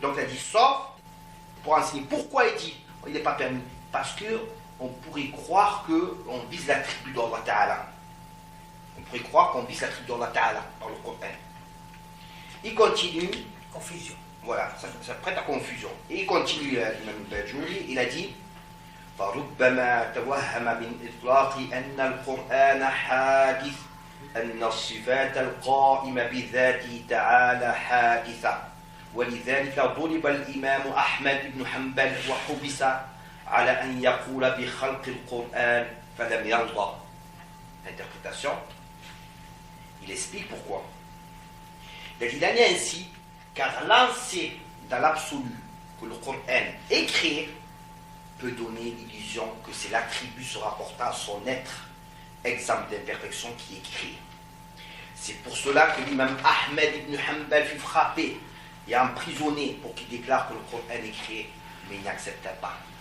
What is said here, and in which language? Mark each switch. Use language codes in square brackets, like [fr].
[fr] Donc, il a dit, sauf pour enseigner. Pourquoi il dit, il n'est pas permis? Parce qu'on pourrait croire qu'on vise l'attribut d'Allah Ta'ala. On pourrait croire qu'on vise l'attribut d'Allah Ta'ala par le Coran. Il continue. Confusion. Voilà, ça prête à confusion. Et il continue, l'imam Bajuri, il a dit [ar] فربما توهم من إطلاق أن القرآن حادث أن الصفات القائمة بذاته تعالى حادثة ولذلك ضرب الإمام أحمد بن حنبل وحبس على أن يقول بخلق القرآن فلم يرضى. [fr] Interprétation. Il explique pourquoi. Il en est ainsi, car lancer dans l'absolu que le Coran est créé peut donner l'illusion que c'est l'attribut se rapportant à son être, exemple d'imperfection qui est créé. C'est pour cela que l'imam Ahmed ibn Hanbal fut frappé et emprisonné pour qu'il déclare que le Coran est créé, mais il n'accepta pas.